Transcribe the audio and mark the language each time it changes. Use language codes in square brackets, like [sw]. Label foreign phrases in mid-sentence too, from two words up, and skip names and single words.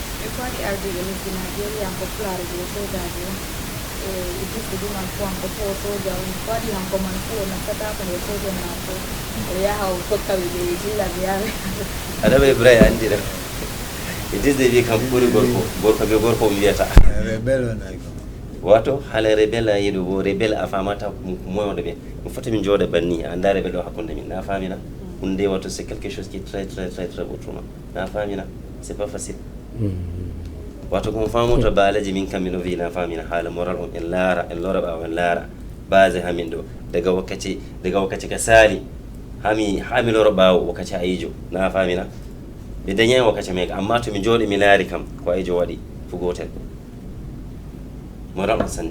[ff] e ko waɗi ardiɓe lesdi Nigeria hanko fulare je sojaji on e Idriss Déby man fo hanko fo soja on ko waɗi hanko man fo o nastatako nde soja mako o yaha o tokkaɓe ɓe jilla ɓe yaha Adama Ibrahim andi ɗam Idriss Déby kam ɓuri gorko be gorko o wiyata rebelle on ay ko wato haala rebelle a yiɗo bo rebelle a famata moyode ɓe mi foti min jooɗa banni a anda rebelle o hakkunde min na famina hunde wato [fr] c'est quelque chose qui est très très très très autrement [ff] na famina [fr] c'est pas facile [ff] wato komo famuta baalaji min kam mino wi na famina haala moral on en laara en lora ɓawo en laara base hamin ɗo daga wakkati ka saali hami loro ɓawo wakkati ayijo na famina ɓe dañai wakkati meka amma to mi jooɗi mi laari kam ko ayijo waɗi fu gotel moral on sandi